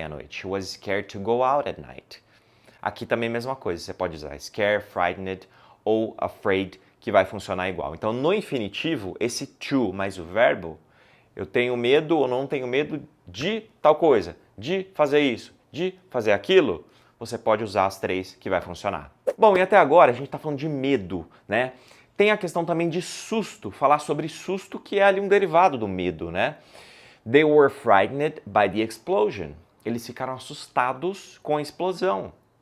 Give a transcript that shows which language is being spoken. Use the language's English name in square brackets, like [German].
[English] She was scared to go out at night. [Portuguese] Aqui também a mesma coisa. Você pode usar scared, frightened ou afraid, que vai funcionar igual. Então no infinitivo, esse to mais o verbo, eu tenho medo ou não tenho medo de tal coisa, de fazer isso, de fazer aquilo, você pode usar as 3 que vai funcionar. Bom, e até agora a gente está falando de medo, né? Tem a questão também de susto, falar sobre susto, que é ali um derivado do medo, né? [English] They were frightened by the explosion. [Portuguese] Eles ficaram assustados com a explosão.